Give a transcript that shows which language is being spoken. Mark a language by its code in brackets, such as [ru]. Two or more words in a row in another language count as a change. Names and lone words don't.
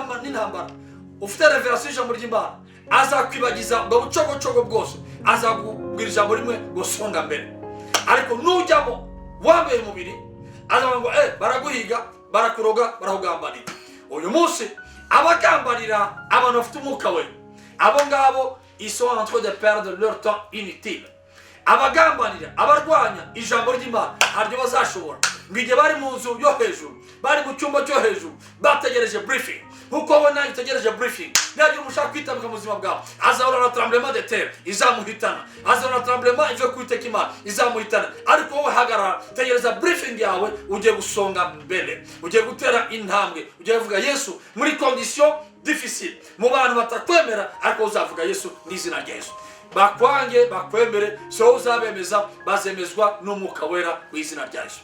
[rw] Nura n'intambara ufite revelation y'ijambo ry'Imana azakwibagiza ubwo bucogocogo bwose, azakubwira ijambo rimwe gusonga mbere. Ariko nujyamo wambaye umubiri azavuga ngo baraguhiga, barakuroga, barakugambanira. Uyu munsi abagambanira abantu bafite umwuka we, abo ngabo [fr] ils sont en train de perdre leur temps inutile. [rw] Abagambanira, abarwanya ijambo ry'Imana haryo bazashobora ngo igihe bari mu nzu yo hejuru, bari mu cyumba cyo hejuru bategereje briefing, nkuko wowe nawe utegereje briefing, nagira umushaka kwitabika mu buzima bwawe, azahura na [fr] tremblement de terre [rw] izamuhitana, azahura na tremblement ivuye ku Uwiteka Imana izamuhitana. Ariko wowe hagarara, tegereza briefing yawe, ugiye gusonga mbere, ugiye gutera intambwe, ugiye kuvuga Yesu muri [fr] condition difficile, [rw] mu bantu batakwemera, ariko uzavuga Yesu n'izina rya Yesu. Bakwange bakwemere, so uzabemeza bazemezwa n'umwuka wera w'izina rya Yesu.